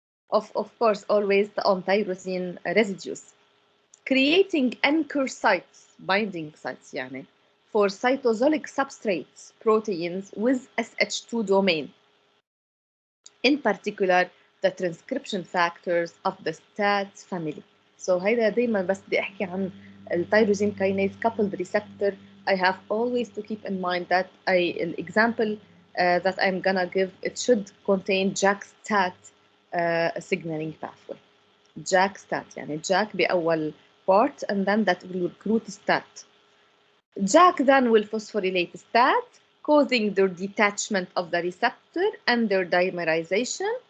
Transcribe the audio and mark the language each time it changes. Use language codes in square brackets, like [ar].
[en] Of course, always on tyrosine residues, creating anchor sites, binding sites, for cytosolic substrates, proteins with SH2 domain. In particular, the transcription factors of the STAT family. [ar] So هيدا دايما بس بدي احكي عن التيروزين kinase coupled receptor. [en] I have always to keep in mind that an example that I'm gonna give, it should contain JAK-STAT signaling pathway. JAK-STAT, JAK بأول part, and then that will recruit STAT. JAK then will phosphorylate STAT, causing their detachment of the receptor and their dimerization.